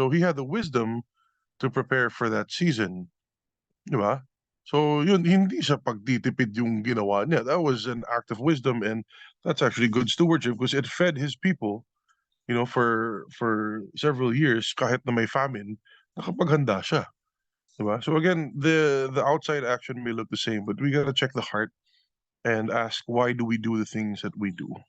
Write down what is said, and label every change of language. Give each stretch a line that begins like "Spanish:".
English: So he had the wisdom to prepare for that season.
Filipino: Di ba? So yun, hindi sa pagtitipid yung ginawa niya.
English: That was an act of wisdom, and that's actually good stewardship because it fed his people, for several years
Filipino: kahit na may famine, nakapaghanda siya. Di ba?
English: So again, the outside action may look the same, but we gotta check the heart and ask why do we do the things that we do.